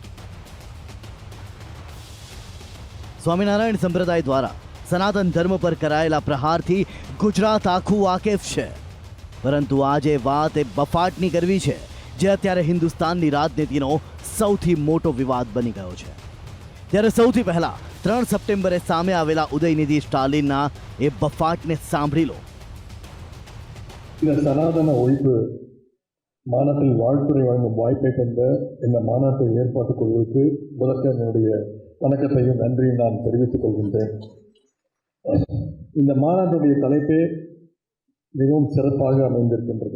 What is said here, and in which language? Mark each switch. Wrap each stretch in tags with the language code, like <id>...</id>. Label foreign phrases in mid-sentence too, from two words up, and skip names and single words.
<gu>સ્વામિનારાયણ સંપ્રદાય દ્વારા સનાતન ધર્મ પર કરાયેલા પ્રહારથી ગુજરાત આખું વાકેફ છે, પરંતુ આજે વાત એ બફાટની કરવી છે, જે અત્યારે હિન્દુસ્તાનની રાજનીતિનો સૌથી મોટો વિવાદ બની ગયો છે। ત્યારે સૌથી પહેલા 3 સપ્ટેમ્બરે સામે આવેલા ઉદયનિધિ સ્ટાલિનના એ બફાટને સાંભળી લો।</gu> <ta>இந்த சனாதன ஒழிப்பு மாநாட்டில் வாழ்த்துறை வழங்கும் வாய்ப்பை கொண்ட இந்த மாநாட்டை ஏற்பாட்டுக் குழுவுக்கு முதற்க என்னுடைய வணக்கத்தையும் நன்றியும் நான் தெரிவித்துக் கொள்கின்றேன்। இந்த மாநாட்டுடைய தலைப்பே மிகவும் சிறப்பாக அமைந்திருக்கின்றது.</ta>